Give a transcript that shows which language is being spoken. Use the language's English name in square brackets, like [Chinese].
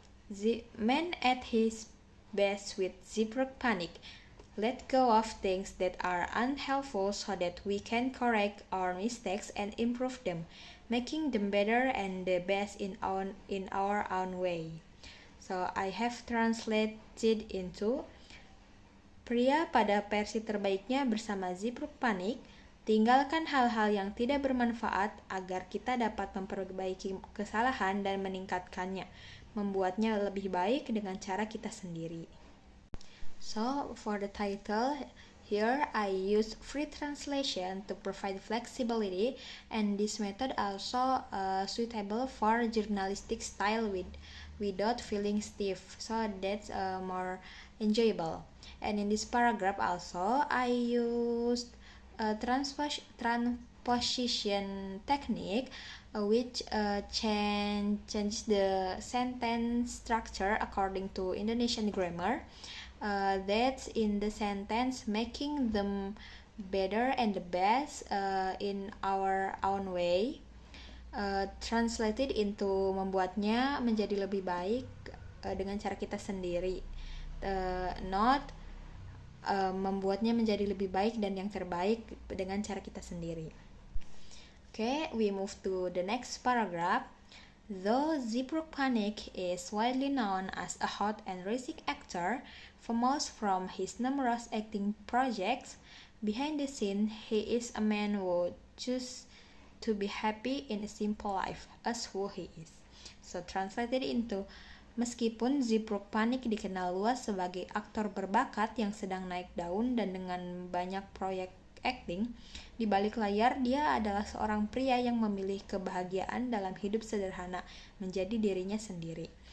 [English] The man at his best with zebra panic. Let go of things that are unhelpful so that we can correct our mistakes and improve them, making them better and the best in our own way. So I have translated into [Indonesian] pria pada versi terbaiknya bersama Zeebrugge Panik, tinggalkan hal-hal yang tidak bermanfaat agar kita dapat memperbaiki kesalahan dan meningkatkannya, membuatnya lebih baik dengan cara kita sendiri. [English] So for the title, here I use free translation to provide flexibility, and this method also suitable for journalistic style without feeling stiff, so that's more enjoyable. And in this paragraph also I used transposition technique, which changes the sentence structure according to Indonesian grammar. That's in the sentence, making them better and the best in our own way. Translated into [Indonesian] membuatnya menjadi lebih baik dengan cara kita sendiri, [English] not [Indonesian] membuatnya menjadi lebih baik dan yang terbaik dengan cara kita sendiri. [English] Okay, we move to the next paragraph. Though Zeebrugge Panik is widely known as a hot and rising actor, famous from his numerous acting projects, behind the scene he is a man who chooses to be happy in a simple life as who he is. So translated into, [Indonesian] meskipun Zeebrugge Panik dikenal luas sebagai aktor berbakat yang sedang naik daun dan dengan banyak proyek acting, di balik layar dia adalah seorang pria yang memilih kebahagiaan dalam hidup sederhana, menjadi dirinya sendiri.